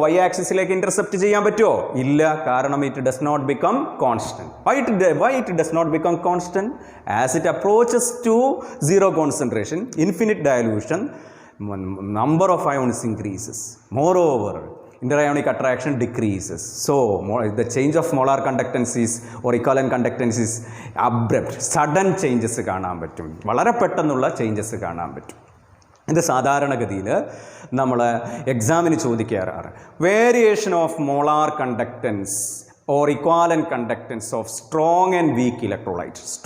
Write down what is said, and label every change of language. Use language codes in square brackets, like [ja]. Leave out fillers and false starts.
[ml] Y ആക്സിസിലേക്ക് intercept ചെയ്യാൻ പറ്റുമോ? ഇല്ല. കാരണം [en] It does not become constant. Why it does not become constant? As it approaches to zero concentration, infinite dilution, number of ions increases. Moreover, interionic attraction decreases. So the change of molar conductance is or equivalent conductance is abrupt. Sudden changes [ml] കാണാൻ പറ്റും. വളരെ പെട്ടെന്നുള്ള changes കാണാൻ പറ്റും. ഇത് സാധാരണഗതിയിൽ നമ്മൾ എക്സാമിന് ചോദിക്കാറാണ്. [en] Variation of molar conductance or equivalent conductance of strong and weak electrolyte.